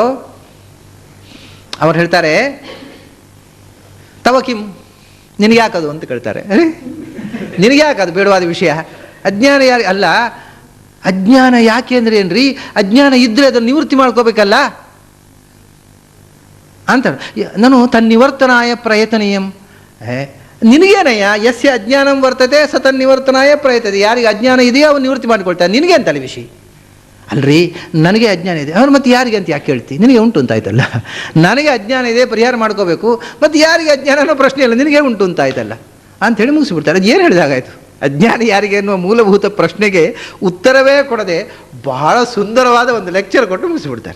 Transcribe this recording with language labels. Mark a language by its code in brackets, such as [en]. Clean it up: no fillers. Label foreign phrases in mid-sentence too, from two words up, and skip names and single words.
[kn] ಅವ್ರು ಹೇಳ್ತಾರೆ, [sa] ತವ ಕಿಂ, [kn] ನಿನಗೆ ಯಾಕದು ಅಂತ ಕೇಳ್ತಾರೆ. ನಿನಗೆ ಯಾಕದು ಬೇಡವಾದ ವಿಷಯ? ಅಜ್ಞಾನ ಯಾರು? ಅಲ್ಲ, ಅಜ್ಞಾನ ಯಾಕೆ ಅಂದರೆ ಏನ್ರಿ, ಅಜ್ಞಾನ ಇದ್ದರೆ ಅದನ್ನು ನಿವೃತ್ತಿ ಮಾಡ್ಕೋಬೇಕಲ್ಲ ಅಂತ. ನಾನು [sa] ತನ್ನಿವರ್ತನಾಯ ಪ್ರಯತನೀಯಂ. [kn] ನಿನಗೇನಯ್ಯ? [sa] ಯಸ್ಯ ಅಜ್ಞಾನಂ ವರ್ತತೆ ಸ ತನ್ನಿವರ್ತನಾಯ ಪ್ರಯತತೆ. [kn] ಯಾರಿಗೆ ಅಜ್ಞಾನ ಇದೆಯೋ ಅವನು ನಿವೃತ್ತಿ ಮಾಡಿಕೊಳ್ತಾರೆ. ನಿನಗೆ ಅಂತಲ್ಲ ವಿಷಯ. ಅಲ್ರಿ, ನನಗೆ ಅಜ್ಞಾನ ಇದೆ, ಅವ್ರು ಮತ್ತೆ ಯಾರಿಗೆ ಅಂತ ಯಾಕೆ ಹೇಳ್ತಿ? ನಿನಗೆ ಉಂಟು ಅಂತಾಯ್ತಲ್ಲ. ನನಗೆ ಅಜ್ಞಾನ ಇದೆ, ಪರಿಹಾರ ಮಾಡ್ಕೋಬೇಕು, ಮತ್ತು ಯಾರಿಗೆ ಅಜ್ಞಾನ ಅನ್ನೋ ಪ್ರಶ್ನೆ ಇಲ್ಲ, ನಿನಗೆ ಉಂಟು ಅಂತಾಯ್ತಲ್ಲ ಅಂಥೇಳಿ ಮುಗಿಸ್ಬಿಡ್ತಾರೆ. ಅದು ಏನು ಹೇಳಿದಾಗಾಯಿತು? ಅಜ್ಞಾನ ಯಾರಿಗೆ ಎನ್ನುವ ಮೂಲಭೂತ ಪ್ರಶ್ನೆಗೆ ಉತ್ತರವೇ ಕೊಡದೆ ಬಹಳ ಸುಂದರವಾದ ಒಂದು ಲೆಕ್ಚರ್ ಕೊಟ್ಟು ಮುಗಿಸ್ಬಿಡ್ತಾರೆ.